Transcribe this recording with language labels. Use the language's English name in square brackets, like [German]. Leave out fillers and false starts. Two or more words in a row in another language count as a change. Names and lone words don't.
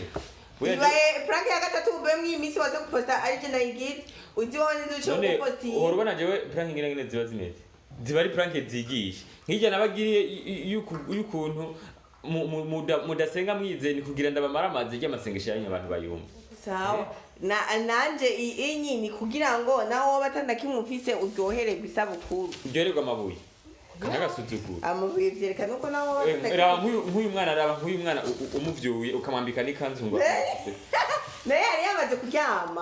[Rundi] ibaye prank ya gatatu ube mw'imisi waza guposta ari je nayigize uzi wone nzo guposti uhora ubona jewe prank ngene ziba zimeze ziba ari prank zigisha nk'ijya nabagiriye y'ukuntu mudasenga mwize ni kugira ndabamara amazi y'amasengesho yanyu abantu bayumva sawa nanje inyini kugira ngo naho batandakimwe ufise uryohererwa isabukuru uryohererwa amabuye n'agasuzuguro amabuye vyerekana uko naho nk'uyu mwana umuvyuye ukamwambika n'ikanzu ngo naye yari yamaze kuryama